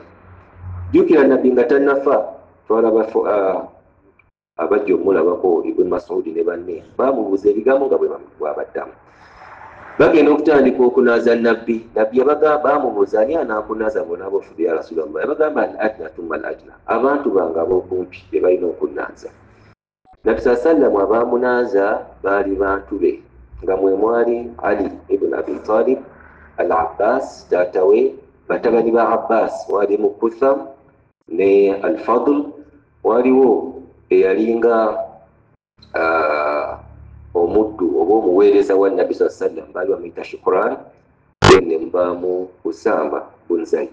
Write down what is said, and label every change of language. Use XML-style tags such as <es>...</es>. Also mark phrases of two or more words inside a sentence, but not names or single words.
<lg>Jjukira nabbi nga tannafa, twalaba abajja omulabako Ibn Mas'ud ne banne bamubuuza ebigambo nga bwabaddamu. Bagenda okutandika okunaaza nabbi. Nabbi bamubuuza ani anaakunaaza bonna bofudde</lg> <ar>يا رسول الله? Yabagamba الأدنى ثم الأدنى,</ar> <lg>abantu bange ab'okumpi be balina okunaaza. Nabbi sallam abaamunaaza baali bantu be, nga mwe mwali Ali ibn Abi Talib, al-Abbas taata we, batabani ba Abbas walimu Kutham ne al-Fadl, waliwo eyalinga omuddu oba omuweereza wa nabbi sallam baali bamuyita Shukran, ne mubaamu Usama bun Zaid.</lg>